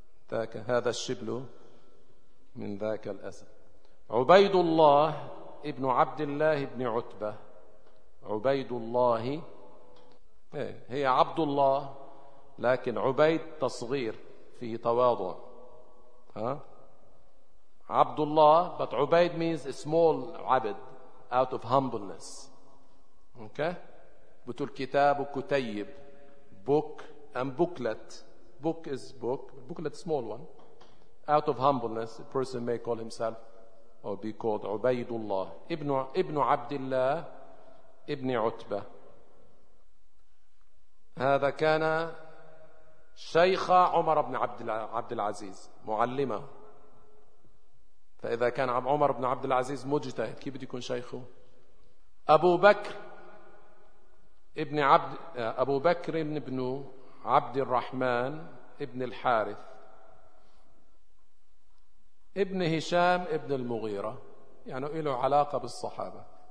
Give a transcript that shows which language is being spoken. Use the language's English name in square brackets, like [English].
[Arabic] ذاك هذا الشبل من ذاك الأسد. عبيد الله ابن عبد الله ابن عتبة. عبيد الله هي عبد الله، لكن عبيد تصغير فيه تواضع. [English] عبد الله، but عبيد means a small عبد out of humbleness. Okay. [Arabic] بتقول كتاب وكتيب. [English] Book and booklet. Book is book. Booklet small one. Out of humbleness, a person may call himself or be called Ubaydullah, ibn Abdullah ibn Utbah. [Arabic] هذا كان شيخ عمر بن عبد العزيز معلمه. فإذا كان عمر بن عبد العزيز مجتهد كيف بده يكون شيخه؟ أبو بكر ابن عبد أبو بكر ابن عبد الرحمن ابن الحارث ابن هشام ابن المغيرة، يعني له علاقة بالصحابة.